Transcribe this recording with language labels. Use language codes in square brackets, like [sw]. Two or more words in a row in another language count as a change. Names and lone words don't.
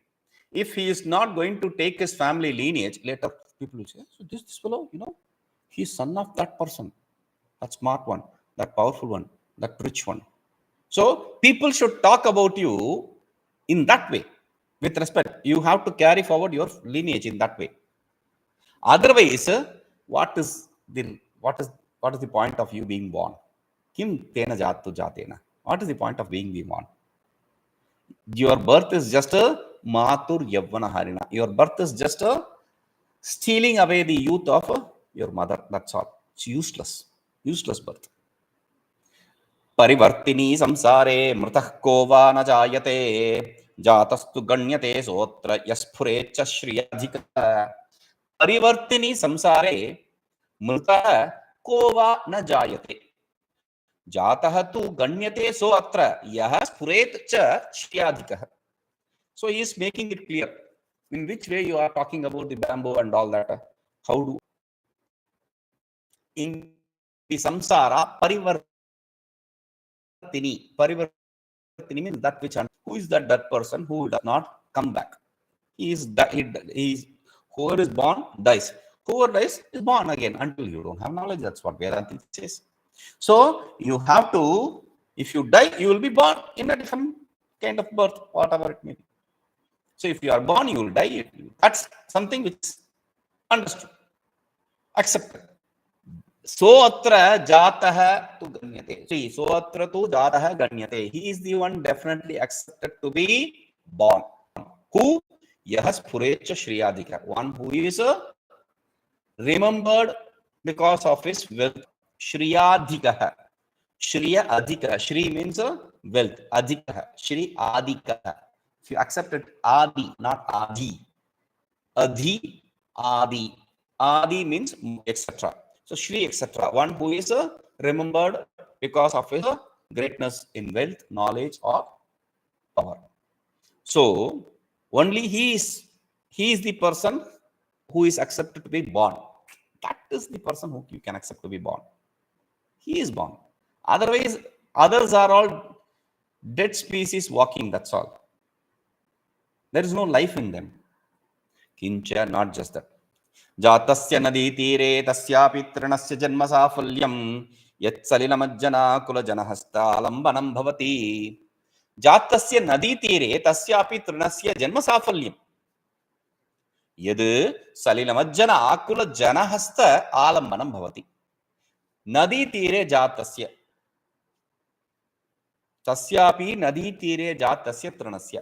[en] If he is not going to take his family lineage, later people will say, so this fellow, he's son of that person, that smart one, that powerful one, that rich one. So people should talk about you in that way, with respect. You have to carry forward your lineage in that way. Otherwise, what is the point of you being born? [sa] Kim tena jātu jātena. [en] What is the point of being born? Your birth is just a [sa] matur yavvanaharina. [en] Your birth is just a stealing away the youth of your mother. That's all. It's useless. Useless birth. [sa] Parivartini saṃsāre mṛtaḥ ko va na jāyate jātastu gaṇyate sotra sphurecca śriyādhikaḥ. Parivartini saṃsāre mṛtaḥ ko va na jāyate jātastu gaṇyate sotra sphurecca śriyādhikaḥ. [en] So he is making it clear in which way you are talking about the bamboo and all that. How do in the [sa] samsara parivartini [en] means that which, who is that person who does not come back? He is that he is whoever is born dies. Whoever dies is born again until you don't have knowledge. That's what Vedanta says. So you have to, if you die, you will be born in a different kind of birth, whatever it may be. So if you are born, you will die. That's something which is understood, accepted. [sa] So atra jātastu gaṇyate. See, so atra tu jātastu gaṇyate. [en] He is the one definitely accepted to be born. Who? [sa] Yah sphurecca śriyādhikaḥ. [en] One who is remembered because of his wealth. [sa] śriyādhikaḥ. śriyādhikaḥ. [en] Shri means wealth. [sa] Adhikaḥ. śriyādhikaḥ. [en] If you accept it, adi, not adi. Adhi, adi. Adi means etc. So Shri, etc. One who is remembered because of his greatness in wealth, knowledge, or power. So only he is the person who is accepted to be born. That is the person who you can accept to be born. He is born. Otherwise, others are all dead species walking. That's all. There is no life in them. Kiñca, not just that. [sa] jātasya nadītīre tasyāpi tṛṇasya janmasāphalyam yatsalilamajjanākulajanahastālambanaṃ bhavati. jātasya nadītīre tasyāpi tṛṇasya janmasāphalyam yad salilamajjanākulajanahastālambanaṃ bhavati. nadītīre jātasya tasyāpi nadītīre jātasya tṛṇasya.